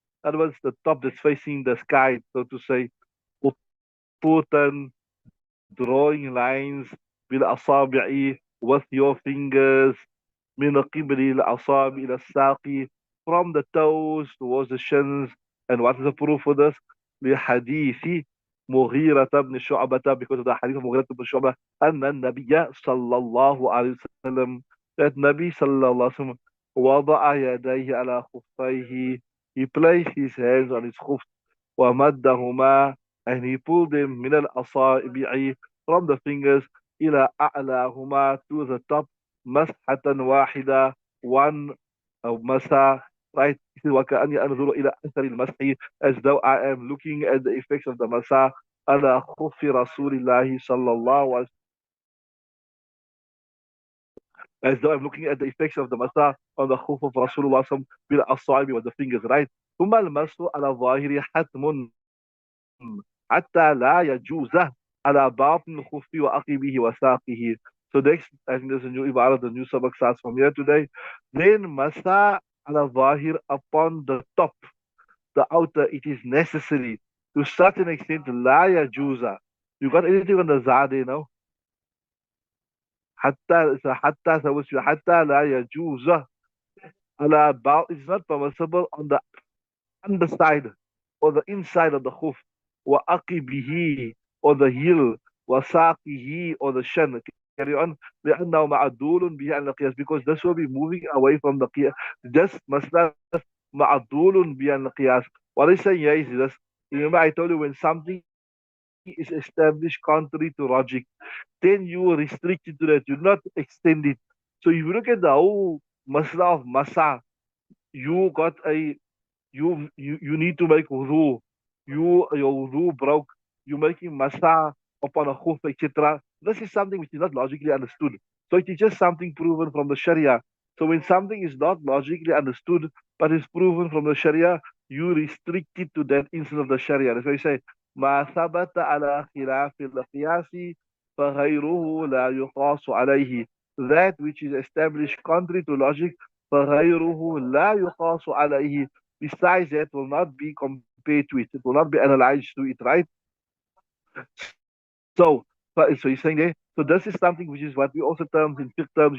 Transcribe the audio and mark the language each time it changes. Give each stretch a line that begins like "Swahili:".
English: In other words, the top that's facing the sky, so to say. خطوطا, drawing lines بالأصابع, with your fingers,
Arabic: من قبل الأصابع إلى الساق,
English: from the toes towards the shins. And what is the proof for this?
Arabic: لحديث مغيرة بن شعبة,
English: because of the hadith of
Arabic: مغيرة بن شعبة, أن النبي صلى الله عليه وسلم, that Nabi صلى الله عليه وسلم وضع يديه على خفيه,
English: he placed his hands on his khuf,
Arabic: ومدهما,
English: and he pulled them
Arabic: من الأصابع,
English: from the fingers,
Arabic: إلى أعلاهما,
English: to the top,
Arabic: مسحة واحدة, one مسح, right? وكأني أنظر إلى أثر المسح,
English: as though I am looking at the effects of the
Arabic: مسح على خف رسول الله صلى الله عليه وسلم,
English: as though I'm looking at the effects of the مسح on the khuf of Rasulullah بالأصابع, with the fingers, right?
Arabic: ثم المسح على الظاهر حتم حتى لا يجوز على باطن الخف وعقبه وساقه.
English: So next, I think there's a new ibarat, the new sabak starts from here today. Then masa ala zahir, upon the top, the outer, it is necessary to such an extent, la yajuza. You got anything on the zade, you know? Hatta, so hatta, so what's your hatta la yajuza ala ba, it's not permissible on the underside or the inside of the khuf, wa aqibihi, or the heel, wa saqihi, or the shin. Carry on.
Arabic: لأنه معدول به عن القياس,
English: because this will be moving away from the qiyas.
Arabic: This masla معدول به عن القياس.
English: What I say here is this. Remember, I told you, when something is established contrary to logic, then you restrict it to that. You not extend it. So if you look at the whole masla of masa, you got a you need to make wudu. Your wudu broke. You're making masah upon a khuf, etc. This is something which is not logically understood. So it is just something proven from the Sharia. So when something is not logically understood but is proven from the Sharia, you restrict it to that instance of the Sharia. That's why you say,
Arabic: ما ثبت على خلاف القياس فغيره لا يقاس عليه.
English: That which is established contrary to logic,
Arabic: فغيره لا يقاس عليه.
English: Besides that, will not be compared to it. It will not be analyzed to it, right? So, so he's saying there. So this is something which is what we also terms in fiqh terms.